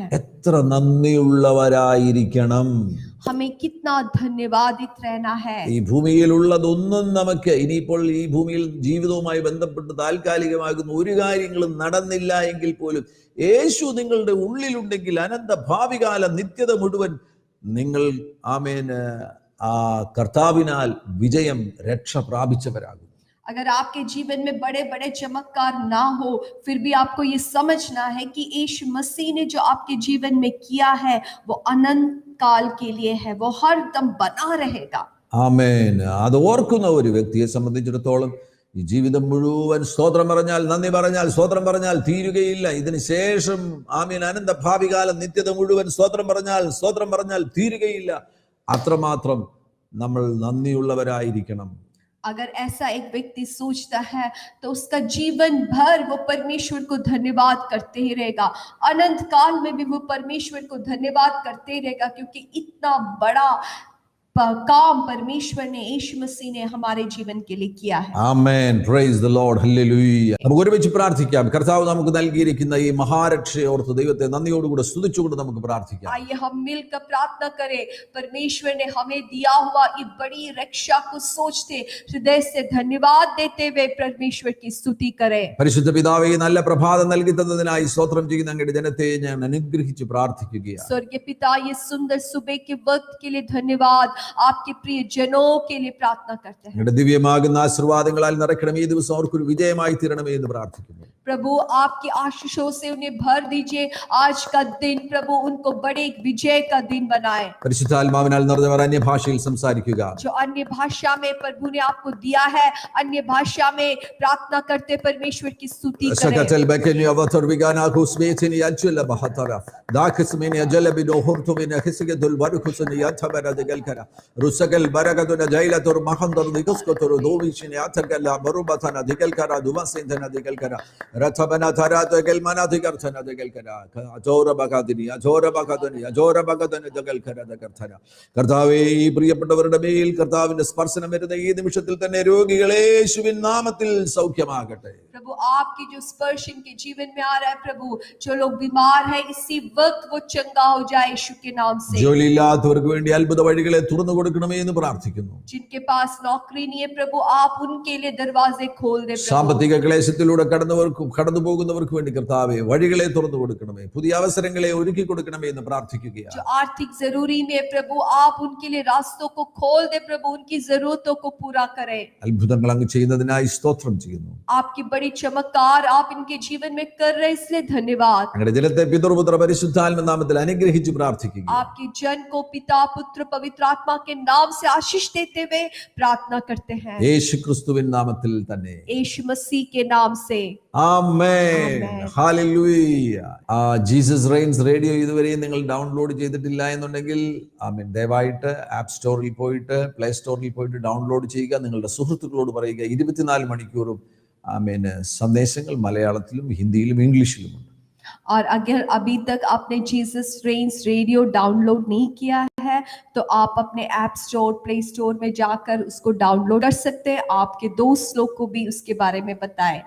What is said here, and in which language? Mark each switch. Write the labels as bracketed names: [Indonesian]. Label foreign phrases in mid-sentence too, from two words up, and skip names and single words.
[Malayalam] എത്ര നന്ദിയുള്ളവരായിരിക്കണം. [Hindi] हमें कितना धन्यवादित रहना है। [Malayalam] ഈ ഭൂമിയിലുള്ളതൊന്നും നമുക്ക് ഇനിയിപ്പോൾ ഈ ഭൂമിയിൽ ജീവിതവുമായി ബന്ധപ്പെട്ട് താൽക്കാലികമാകുന്ന ഒരു കാര്യങ്ങളും നടന്നില്ല എങ്കിൽ പോലും യേശു നിങ്ങളുടെ ഉള്ളിലുണ്ടെങ്കിൽ അനന്ത ഭാവികാല നിത്യത മുഴുവൻ നിങ്ങൾ ആ കർത്താവിനാൽ വിജയം രക്ഷ പ്രാപിച്ചവരാകും. [Hindi] अगर आपके जीवन में बड़े बड़े चमत्कार ना हो, फिर भी आपको ये समझना है कि यीशु मसीह ने जो आपके जीवन में किया है वो अनंत काल के लिए है, वो हर दम बना रहेगा। [Malayalam] ആമേൻ. അത് ഓർക്കുന്ന ഒരു വ്യക്തിയെ സംബന്ധിച്ചിടത്തോളം ഈ ജീവിതം മുഴുവൻ സ്തോത്രം പറഞ്ഞാൽ, നന്ദി പറഞ്ഞാൽ, സ്തോത്രം പറഞ്ഞാൽ തീരുകയില്ല. ഇതിന് ശേഷം ആമേൻ അനന്ത ഭാവികാലം നിത്യത മുഴുവൻ സ്തോത്രം പറഞ്ഞാൽ തീരുകയില്ല. അത്രമാത്രം നമ്മൾ നന്ദിയുള്ളവരായിരിക്കണം. [Hindi] अगर ऐसा एक व्यक्ति सोचता है तो उसका जीवन भर वो परमेश्वर को धन्यवाद करते ही रहेगा, अनंत काल में भी वो परमेश्वर को धन्यवाद करते ही रहेगा, क्योंकि इतना बड़ा काम परमेश्वर ने, यीशु मसीह ने हमारे जीवन के लिए किया है। [Malayalam] ആമേൻ. [English] praise the Lord. [Malayalam] ഹല്ലേലൂയ. നമുക്ക് ഒരുമിച്ച് പ്രാർത്ഥിക്കാം. കർത്താവ് നമുക്ക് നൽകിയിരിക്കുന്ന ഈ മഹാരക്ഷയെ ഓർത്ത് ദൈവത്തെ നന്ദിയോടുകൂടെ സ്തുതിച്ചുകൊണ്ട് നമുക്ക് പ്രാർത്ഥിക്കാം. [Hindi] आइए हम मिलकर प्रार्थना करें। परमेश्वर ने हमें दिया हुआ ये बड़ी रक्षा को सोचते हृदय से धन्यवाद देते हुए परमेश्वर की स्तुति करें। [Malayalam] പരിശുദ്ധ പിതാവേ, ഈ നല്ല പ്രഭാതം നൽകി തന്നതിനായി സ്തോത്രം ചെയ്യുന്ന അങ്ങയുടെ ജനത്തെ ഞാൻ അനുഗ്രഹിച്ച് പ്രാർത്ഥിക്കുകയാണ്. [Hindi] स्वर्गीय पिता, ये सुंदर सुबह के वक्त के लिए धन्यवाद, आपके प्रिय जनों के लिए प्रार्थना करते हैं। [Malayalam] അങ്ങയുടെ ദിവ്യമാകുന്ന ആശീർവാദങ്ങളാൽ നിറയ്ക്കണമേ. ഈ ദിവസം അവർക്കൊരു വിജയമായി തീരണമേ എന്ന് പ്രാർത്ഥിക്കുന്നു. [Hindi] प्रभु आपकी आशीषों से उन्हें भर दीजिए। आज का दिन प्रभु उनको बड़े एक विजय का दिन बनाए। [Malayalam] പരിശുദ്ധാത്മാവിനാൽ നിറഞ്ഞവർ അന്യഭാഷയിൽ സംസാരിക്കുക. [Hindi] जो अन्य भाषा में प्रभु ने आपको दिया है, अन्य भाषा में प्रार्थना करते परमेश्वर की स्तुति करें। സകതൽ ബക്കനി അവതർ വിഗാനാകുസ്മേതിനി അജ്ല ബഹതര ദാഖസ്മിനി അജലബിനോ ഹുർതുമിന ഹിസ്ഗദുൽ വർഖുസ്നി യതബരദഗൽകര റുസഗൽ ബരഗദുന ജൈലതുർ മഹന്ദർ ദിഗസ്കതുർ ദോവിഷിനി അതഗല ബറുബതന ദിഗൽകര ദുവസിന്ദന ദിഗൽകര രഥബന ധരദഗൽ മനദിഗർഥന ദിഗൽകര അജോര ബഗദിനി അജോര ബഗദനി അജോര ബഗദനി ദിഗൽകര ദഗർഥന. [Malayalam] കർത്താവേ, ഈ പ്രിയപ്പെട്ടവരുടെ മേൽ കർത്താവിന്റെ സ്പർശനം വരുന്ന ഈ നിമിഷത്തിൽ തന്നെ രോഗികളെ യേശുവിൻ നാമത്തിൽ സൗഖ്യമാകട്ടെ. [Hindi] प्रभु आपकी जो स्पर्श इनके जीवन में आ रहा है, प्रभु जो लोग बीमार है इसी वक्त वो चंगा हो जाए यीशु के नाम से। [Malayalam] ജോലിയില്ലാത്തവർക്ക് വേണ്ടി അത്ഭുത വഴികളെ തുറന്നു കൊടുക്കണമേ എന്ന് പ്രാർത്ഥിക്കുന്നു. [Hindi] जिनके पास नौकरी नहीं है प्रभु आप उनके लिए दरवाजे खोल दे प्रभु। [Malayalam] സാമ്പത്തിക ക്ലേശത്തിലൂടെ കടന്നു പോകുന്നവർക്ക് വേണ്ടി കർത്താവേ വഴികളെ തുറന്നു കൊടുക്കണമേ. പുതിയ അവസരങ്ങളെ ഒരുക്കി കൊടുക്കണമേ എന്ന് പ്രാർത്ഥിക്കുകയാണ്. [Hindi] जो आर्थिक जरूरी में प्रभु आप उनके लिए रास्तों को खोल दे प्रभु, उनकी जरूरतों को पूरा करें। [Malayalam] അത്ഭുതങ്ങൾ അങ്ങ് ചെയ്യുന്നതിനായി സ്തോത്രം ചെയ്യുന്നു. [Hindi] आपकी बड़ी चमत्कार आप इनके जीवन में कर रहे, इसलिए धन्यवाद। [Malayalam] ഞങ്ങളുടെ ജനത്തെ പിതൃപുത്ര പരിശുദ്ധാത്മ നാമത്തിൽ അനുഗ്രഹിച്ച് പ്രാർത്ഥിക്കുക. [Hindi] आपके जन को पिता पुत्र पवित्र आत्मा के नाम से आशीष देते हुए प्रार्थना करते हैं, [Malayalam] യേശു ക്രിസ്തുവിൻ നാമത്തിൽ തന്നെ. [Hindi] यीशु मसीह के नाम से [Malayalam] ആമേൻ. ആമേൻ. ഹല്ലേലൂയ. ജീസസ് റെയിൻസ് റേഡിയോ ഇതുവരെ നിങ്ങൾ ഡൗൺലോഡ് ചെയ്തിട്ടില്ല എന്നുണ്ടെങ്കിൽ ആമേൻ, ദയവായിട്ട് ആപ്പ് സ്റ്റോറിൽ പോയിട്ട് പ്ലേ സ്റ്റോറിൽ പോയിട്ട് ഡൗൺലോഡ് ചെയ്യുക. നിങ്ങളുടെ സുഹൃത്തുക്കളോട് പറയുക. 24 മണിക്കൂറും ആമേൻ സന്ദേശങ്ങൾ മലയാളത്തിലും ഹിന്ദിയിലും ഇംഗ്ലീഷിലുമുണ്ട്. [Hindi] और अगर अभी तक आपने जीसस रेन्स रेडियो डाउनलोड नहीं किया है तो आप अपने ऐप स्टोर प्ले स्टोर में जाकर उसको डाउनलोड कर सकते हैं। आपके दोस्त लोग को भी उसके बारे में बताएं।